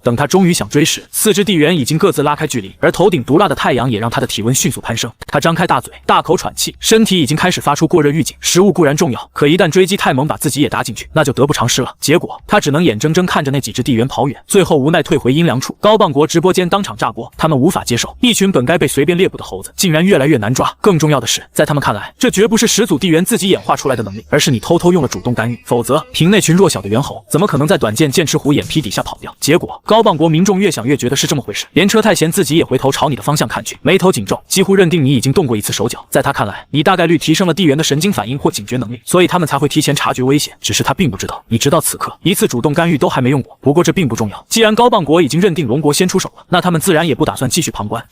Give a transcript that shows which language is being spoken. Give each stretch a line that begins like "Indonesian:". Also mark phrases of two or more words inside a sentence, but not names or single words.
Chinese: 等他終於想追時，4只地猿已經各自拉開距離，而頭頂毒辣的太陽也讓他的體溫迅速攀升。他張開大嘴，大口喘氣，身體已經開始發出過熱預警。食物固然重要，可一旦追擊太猛，把自己也打進去，那就得不償失了。結果他只能眼睜睜看着那幾只地猿跑遠，最後無奈退回陰涼處。高蚌國直播間當場炸鍋，他們無法接受一群本該被隨便獵捕的猴子竟然越来越難抓。更重要的是，在他們看來，這絕不是始祖地猿自己演化出來的能力，而是你偷偷用了主動干預，否則憑那群弱小的猿猴，怎麼可能在短剑剑齒虎眼皮底下跑掉？結果高蚌國民眾越想越覺得是這麼回事，連車太賢自己也回頭朝你的方向看去，眉頭緊皺，幾乎認定你已經動過一次手腳。在他看來，你大概率提升了地猿的神經反應或警覺能力，所以他们才会提前察覺危險。只是他並不知道，你直到此刻一次主動干預都還沒用過。不過這並不重要，既然高棒國已經認定龍國先出手了，那他們自然也不打算繼續旁觀。